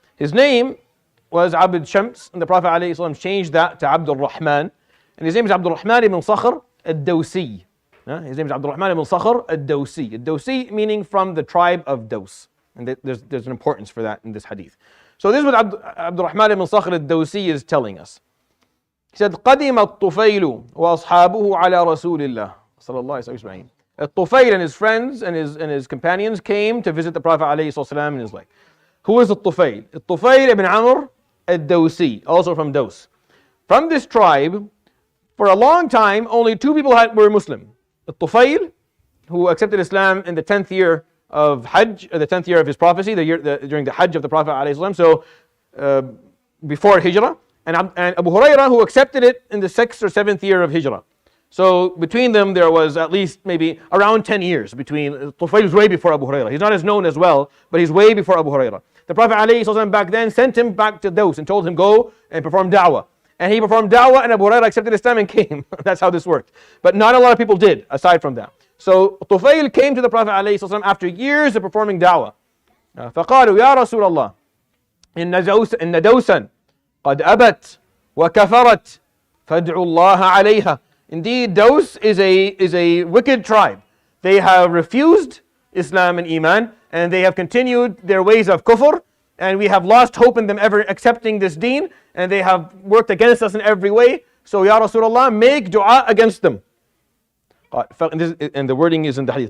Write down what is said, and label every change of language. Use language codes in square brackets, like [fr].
[en] His name was Abd Shams, and the Prophet ﷺ changed that to Abdul Rahman. And his name is Abdul Rahman ibn Sakhr al-Dawsi. His name is Abdul Rahman ibn Sakhr al-Dawsi. Al-Dawsi meaning from the tribe of Dos. And there's an importance for that in this hadith. So this is what Abdul Rahman ibn Sakhr al-Dawsi is telling us. He said, [ar] قدم الطفيل وأصحابه على رسول الله صلى الله عليه وسلم. [en] Al Tufail and his friends and his companions came to visit the Prophet ﷺ in his life. Who is al Tufail? Al Tufail ibn Amr al-Dawsi, also from Dos. From this tribe, for a long time, only two people were Muslim. Al Tufail, who accepted Islam in the 10th year of Hajj, or the 10th year of his prophecy, during the Hajj of the Prophet ﷺ, so before Hijrah, and Abu Hurairah, who accepted it in the 6th or 7th year of Hijrah. So between them there was at least maybe around 10 years between. Tufail is way before Abu Hurairah. He's not as known as well, but he's way before Abu Hurairah. The Prophet ﷺ back then sent him back to Dos and told him go and perform da'wah. And he performed da'wah, and Abu Hurairah accepted Islam and came. That's how this worked. But not a lot of people did, aside from that. So Tufail came to the Prophet ﷺ after years of performing da'wah. [ar] فقالوا يا رسول الله إن دوسا قد أبت وكفرت فادع الله عليها. [en] Indeed, Dos is a wicked tribe. They have refused Islam and Iman, and they have continued their ways of kufr, and we have lost hope in them ever accepting this deen, and they have worked against us in every way. So, Ya Rasulullah, make dua against them. And the wording is in the hadith.